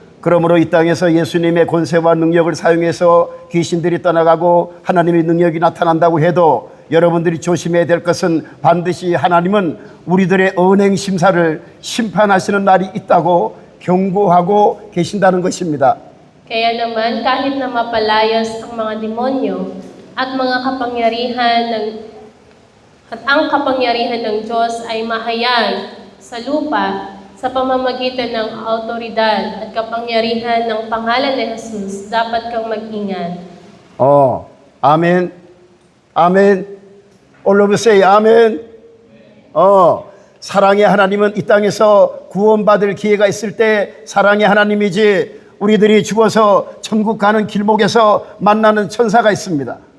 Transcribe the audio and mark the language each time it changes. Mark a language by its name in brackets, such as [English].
[Korean] 그러므로 이 땅에서 예수님의 권세와 능력을 사용해서 귀신들이 떠나가고 하나님의 능력이 나타난다고 해도 여러분들이 조심해야 될 것은 반드시 하나님은 우리들의 언행 심사를 심판하시는 날이 있다고 경고하고 계신다는 것입니다. [Filipino] Kaya naman, kahit na mapalayas ang mga demonyo at mga kapangyarihan at ang kapangyarihan ng Diyos ay mahayag sa lupa sa pamamagitan ng autoridad at kapangyarihan ng pangalan ni Jesus, dapat kang mag-ingat. [Korean] 아멘. 아멘. [English] All of you say 아멘. [Korean] 사랑의 하나님은 이 땅에서 구원받을 기회가 있을 때 사랑의 하나님이지 우리들이 죽어서 천국 가는 길목에서 만나는 천사가 있습니다.